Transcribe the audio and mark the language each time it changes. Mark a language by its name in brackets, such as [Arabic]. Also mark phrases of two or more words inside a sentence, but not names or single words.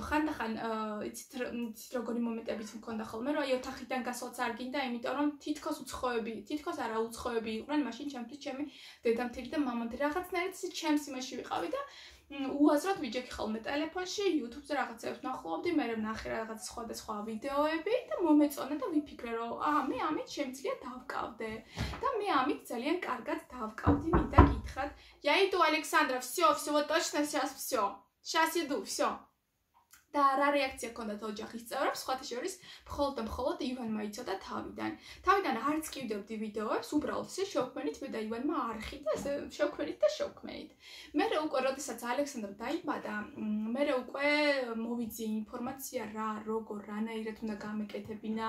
[Georgian] ხანდახან იცით როგორი მომენტებიც მქონდა ხოლმე, რომ აი ოთახიდან გასვლაც არ გინდა, იმიტომ რომ თითქოს არა უცხოები იყვნენ, მაშინ ჩემთვის ჩემი დედამთილი და მამამთილი რაღაცნაირად ჩემს იმაში ვიყავი და უაზროდ ვიჯექი ხოლმე ტელეფონში, YouTube-ზე რაღაცებს ვნახულობდი, მე ვნახე რაღაც სხვადასხვა ვიდეოები და მომეწონა და ვიფიქრე, რომ მე ამით შემიძლია დავკავდე. და მე ამით ძალიან კარგად დავკავდი, მინდა გითხრათ. [Russian] Я иду, Александра, всё, вот точно сейчас всё. Сейчас иду, всё. [Georgian] და რა რეაქცია ჰქონდათ ოჯახის წევრებს, სხვათა შორის მხოლოდ ივანმა იცოდა თავიდან. თავიდან არც კიდევდი ვიდეოებს, უბრალოდ ესე შევქმნით მე და ივანმა არხი და ესე შევქმნით. მერე უკვე როდესაც ალექსანდრა დაიბადა, მერე უკვე მოვიძიე ინფორმაცია რა, როგორ, რანაირად უნდა გამეკეთებინა.